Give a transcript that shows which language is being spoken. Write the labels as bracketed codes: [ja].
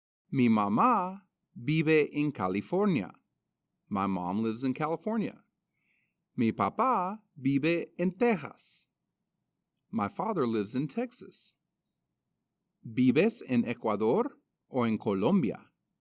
[es] Mi mamá vive en California. [en] My mom lives in California. [es] Mi papá vive en Texas. [en] My father lives in Texas. [es] ¿Vives en Ecuador o en Colombia?